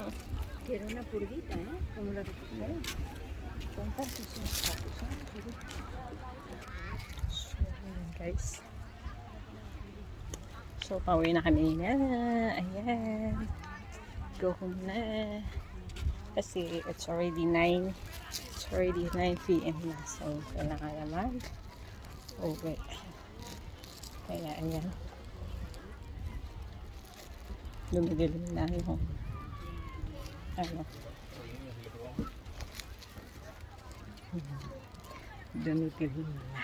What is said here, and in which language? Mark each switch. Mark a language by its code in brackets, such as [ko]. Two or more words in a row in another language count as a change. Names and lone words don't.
[es] Quiero una purguita, ¿eh? Como la que quiero. Son tantos, [en] Guys. [tl] So, pauwi na kami na. Ayan. [en] Go home na. Kasi it's already 9. It's already 9 p.m. na. So, [tl] kailangan naman uwi. Kaya, ayan. Dumidilim na yung ano. Dumidilim na.